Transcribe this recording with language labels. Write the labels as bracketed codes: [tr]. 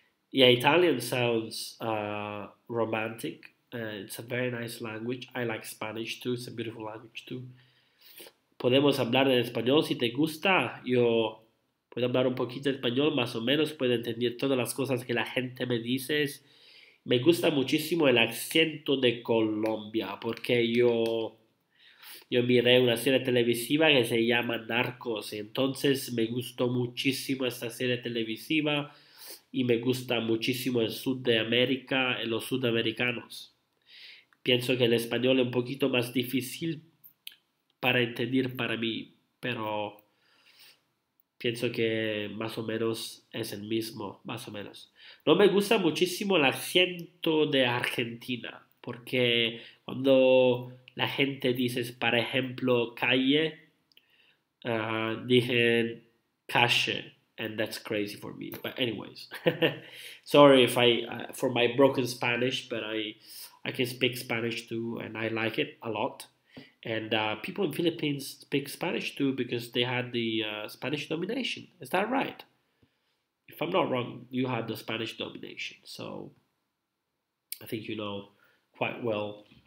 [en] Yeah, Italian sounds romantic. It's a very nice language. I like Spanish too. It's a beautiful language too. [es] Podemos hablar en español si te gusta. Yo puedo hablar un poquito de español, más o menos puedo entender todas las cosas que la gente me dice. Me gusta muchísimo el acento de Colombia, porque yo miré una serie televisiva que se llama Narcos, y entonces me gustó muchísimo esta serie televisiva y me gusta muchísimo el sur de América y los sudamericanos. Pienso que el español es un poquito más difícil para entender para mí, pero pienso que más o menos es el mismo, más o menos. No me gusta muchísimo el acento de Argentina, porque cuando la gente dice, por ejemplo, calle, dicen calle, [en] and that's crazy for me. But anyways, sorry if I for my broken Spanish, but I can speak Spanish too, and I like it a lot. And people in Philippines speak Spanish too because they had the Spanish domination. Is that right? If I'm not wrong, you had the Spanish domination, so I think you know quite well.